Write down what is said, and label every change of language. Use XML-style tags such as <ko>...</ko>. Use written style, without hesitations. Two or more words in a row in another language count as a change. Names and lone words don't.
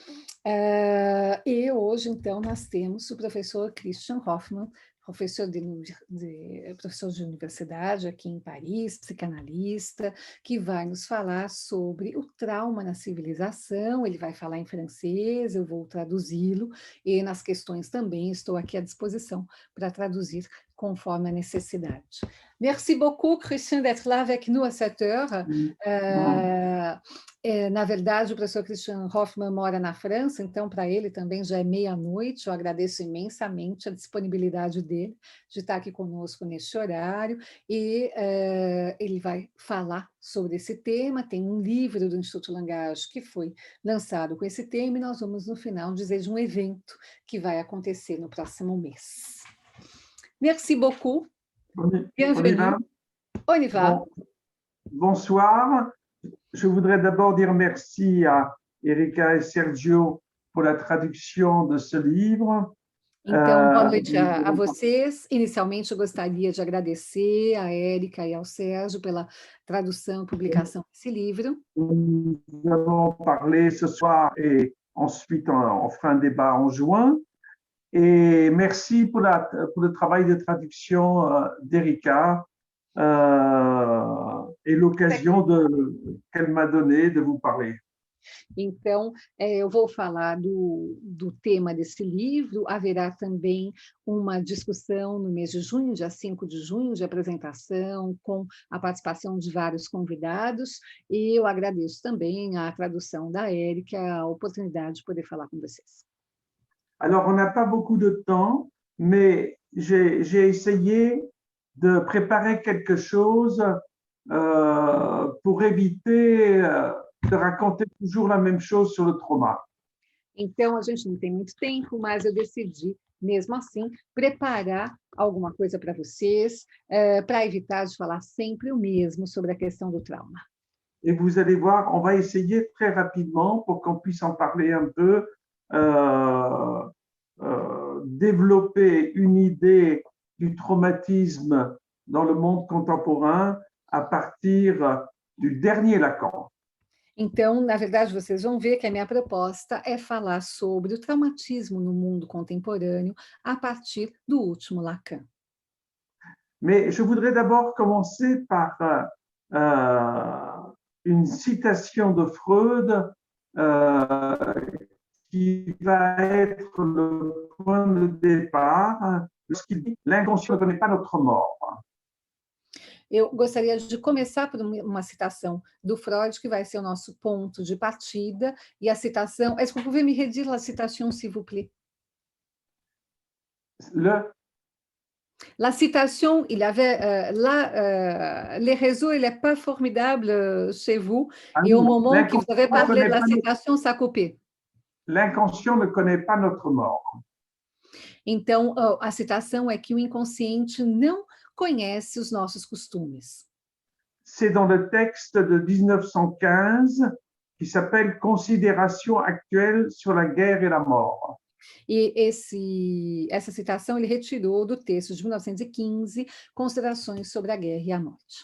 <pt>E hoje, então, nós temos o professor Christian Hoffmann, professor de universidade aqui em Paris, psicanalista, que vai nos falar sobre o trauma na civilização. Ele vai falar em francês, eu vou traduzi-lo, e nas questões também estou aqui à disposição para traduzir conforme a necessidade.</pt> <fr>Merci beaucoup, Christian, d'être là avec nous à cette heure.</fr> <pt>Na verdade, o professor Christian Hoffmann mora na França, então para ele também já é meia-noite. Eu agradeço imensamente a disponibilidade dele de estar aqui conosco neste horário, e ele vai falar sobre esse tema. Tem um livro do Instituto Langage que foi lançado com esse tema, e nós vamos, no final, dizer de um evento que vai acontecer no próximo mês.</pt> <fr>Merci beaucoup. Bienvenue. On y va. Bonsoir. Je voudrais d'abord dire merci à Erika et Sergio pour la traduction de ce livre.</fr> <pt>Então, boa noite a vocês. Inicialmente, eu gostaria de agradecer a Érica e ao Sérgio pela tradução e publicação desse livro.</pt> <fr>Nous avons parlé ce soir et ensuite on fera un débat en juin. Et merci pour le travail de traduction d'Erika et l'occasion qu'elle m'a donnée de vous parler.</fr> <pt>Então, eu vou falar do tema desse livro. Haverá também uma discussão no mês de junho, dia 5 de junho, de apresentação, com a participação de vários convidados, e eu agradeço também a tradução da Érica, a oportunidade de poder falar com vocês.</pt> <fr>Alors, on n'a pas beaucoup de temps, mais j'ai essayé de préparer quelque chose pour éviter de raconter toujours la même chose sur le trauma.</fr> <pt>Então, a gente não tem muito tempo, mas eu decidi, mesmo assim, preparar alguma coisa para vocês, para evitar de falar sempre o mesmo sobre a questão do trauma.</pt> <fr>Et vous allez voir, on va essayer très rapidement pour qu'on puisse en parler un peu, développer une idée du traumatisme dans le monde contemporain à partir du dernier Lacan.</fr> <pt>Então, na verdade, vocês vão ver que a minha proposta é falar sobre o traumatismo no mundo contemporâneo a partir do último Lacan.</pt> <fr>Mais je voudrais d'abord commencer par une citation de Freud qui va être le point de départ lorsqu'il dit « L'inconscient ne connaît pas notre mort ».</fr> <pt>Eu gostaria de começar por uma citação do Freud, que vai ser o nosso ponto de partida, e a citação...</pt> <fr>Est-ce que vous pouvez me redire la citation, s'il vous plaît? La citation, il avait les réseaux, il n'est pas formidable chez vous, et au moment que vous avez parlé de la citation, ça a coupé. L'inconscient ne connaît pas notre mort.</fr> <pt>Então, a citação é que o inconsciente não conhece os nossos costumes.</pt> <fr>C'est dans le texte de 1915 qui s'appelle Considérations actuelles sur la guerre et la mort.</fr> <pt>E essa citação ele retirou do texto de 1915, Considerações sobre a Guerra e a Morte.</pt>